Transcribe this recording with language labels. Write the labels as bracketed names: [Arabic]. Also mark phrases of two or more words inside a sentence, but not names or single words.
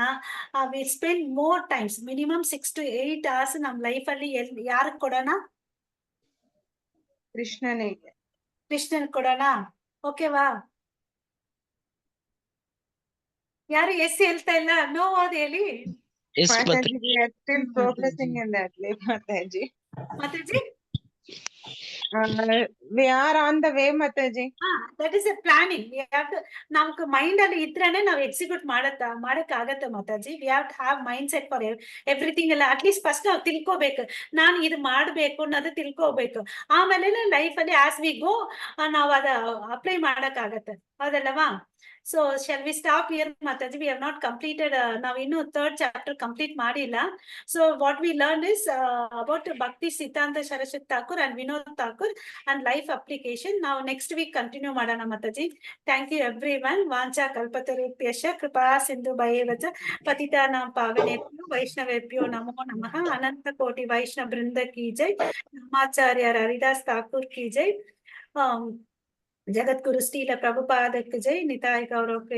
[English] we spend more times, minimum 6 to 8 hours [Kannada] ನಮ್ ಲೈಫ್ ಅಲ್ಲಿ ಯಾರಿಗೆ ಕೊಡೋಣ? ಕೃಷ್ಣನ್ ಕೊಡೋಣ. ಓಕೆವಾ? ಯಾರು ಎಸ್ ಹೇಳ್ತಾ ಇಲ್ಲ? ನೋ ಅದ್ ಹೇಳಿ [English] Mataji, we are still progressing in that, like Mataji. [Kannada] ಮಾತಾಜಿ. [English] We are on the way, Mataji. That is a planning. [Kannada] ನಮ್ಗೆ ಮೈಂಡ್ ಅಲ್ಲಿ ಇದ್ರೇನೆ ನಾವು ಎಕ್ಸಿಕ್ಯೂಟ್ ಮಾಡಕ್ ಆಗತ್ತೆ ಮಾತಾಜಿ. [English] we have to have mind set for everything ಎಲ್ಲ. at least first [Kannada] ನಾವು ತಿಳ್ಕೋಬೇಕು, ನಾನು ಇದು ಮಾಡ್ಬೇಕು ಅನ್ನೋದು ತಿಳ್ಕೋಬೇಕು. ಆಮೇಲೆ ಲೈಫ್ ಅಲ್ಲಿ [English] as we go [Kannada] ನಾವು ಅದ ಅಪ್ಲೈ ಮಾಡಕ್ ಆಗತ್ತೆ. [English] ಹೌದಲ್ಲವಾ? so shall we stop here ಮಾತಾಜಿ? we have not completed. [Kannada] ನಾವು ಇನ್ನು 3rd chapter ಕಂಪ್ಲೀಟ್ ಮಾಡಿಲ್ಲ. [English] so what we learn is about Bhaktisiddhanta Sarasvati Thakur and Vinod Thakur and life application. ನಾವು next week continue [Kannada] ಮಾಡೋಣ ಮಾತಾಜಿ. [English] thank you every one. [Sanskrit] ವಾಂಚಾ ಕಲ್ಪತರುಭ್ಯಶ್ಚ ಕೃಪಾ ಸಿಂಧು ಭಯೇವ ಚ ಪತಿತಾನಾಂ ಪಾವನೇಭ್ಯೋ ವೈಷ್ಣವೇಭ್ಯೋ ನಮೋ ನಮಃ. [Hindi] अनंत कोटि वैष्णव वृंद की जय। नामाचार्य हरिदास ठाकुर की जय. [Kannada] ಜಗದ್ಗುರು ಶ್ರೀಲ ಪ್ರಭುಪಾದಕ್ಕೆ ಜೈ. ನಿತಾಯ ಗೌರವ ಪ್ರೇಮ